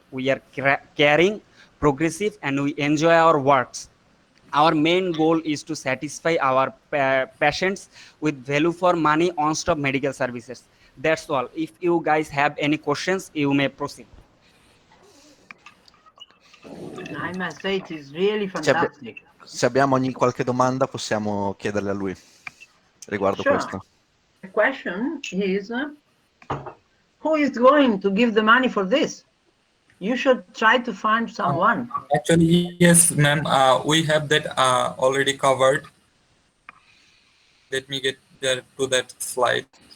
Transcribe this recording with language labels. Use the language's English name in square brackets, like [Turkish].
[English] We are caring, progressive, and we enjoy our works. Our main goal is to satisfy our patients with value for money on-stop medical services. That's all. If you guys have any questions, you may proceed. I must say it is really [Italian] Se, abbi- [English] fantastic. [Italian] se abbiamo qualche domanda possiamo chiederle a lui riguardo [English] Sure. [Italian] questo. [English] The question is, who is going to give the money for this? You should try to find someone. Actually, yes, ma'am. We have that already covered. Let me get there to that slide.